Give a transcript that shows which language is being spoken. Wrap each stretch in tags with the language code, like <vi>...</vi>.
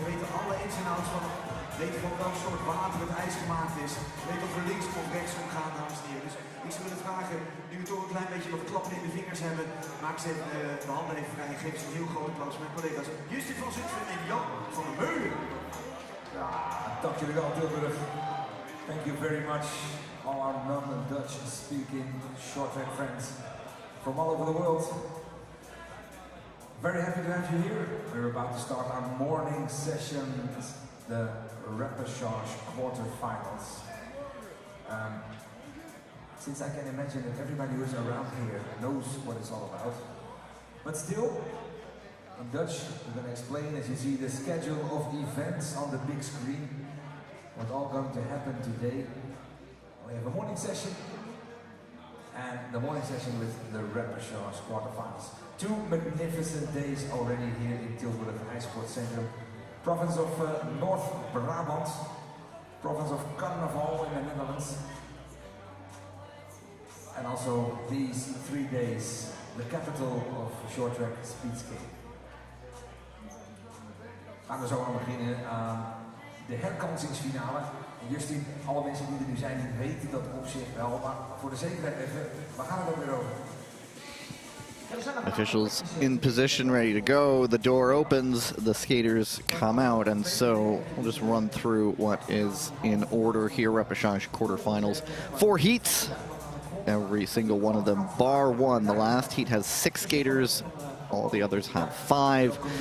<nl>Weten alle ins en outs van het, weten van welk soort water het ijs gemaakt is. Weten of we links of rechts omgaan, dames en heren. Dus ik zou willen vragen, nu we toch een klein beetje wat klappen in de vingers hebben, maak ze even de handen even vrij en geef ze een heel groot applaus voor mijn collega's Justin van Zutphen en Jan van der Meulen. Ja, dank jullie wel, Tilburg.</nl> <en>Thank you very much, all our non-Dutch speaking short track friends from all over the world. Very happy to have you here. We're about to start our morning sessions, the repechage quarterfinals. Since I can imagine that everybody who's around here knows what it's all about, but still, in Dutch, we're going to explain, as you see, the schedule of events on the big screen, what's all going to happen today. We have a morning session, and the morning session with the repechage quarterfinals. 2 magnificent days already here in Tilburg, Ice Sports Centrum, province of North Brabant, province of Carnaval in the Netherlands, and also these 3 days, the capital of short track speed skating.</en> <nl>Gaan we zo aan beginnen aan de herkansingsfinale. En Justin, alle mensen die er nu zijn, die weten dat op zich wel, maar voor de zekerheid even, waar gaan we het ook weer over?</nl> <en>Officials in position, ready to go. The door opens, the skaters come out, and so we'll just run through what is in order here. Repechage quarterfinals, 4 heats, every single one of them bar 1. The last heat has 6 skaters, all the others have 5.</en>